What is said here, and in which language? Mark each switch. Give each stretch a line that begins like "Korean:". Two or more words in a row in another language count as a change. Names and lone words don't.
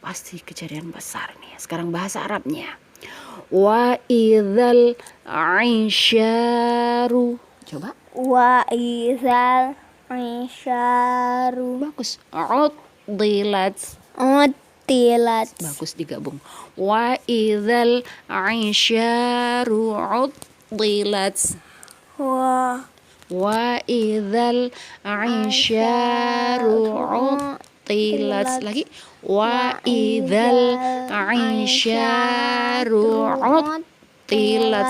Indonesian: Pasti kejadian besar nih. Sekarang bahasa Arabnya.
Arabic: وإذا العشار. Coba. وإذا العشار.
Indonesian: Bagus. Uddilat.
Arabic: Utilat.
Indonesian: Bagus digabung.
Arabic: وإذا العشار عطلت. وإذا العشار عطلت.
Indonesian: Lagi.
Arabic: وإذا العشار عطلت.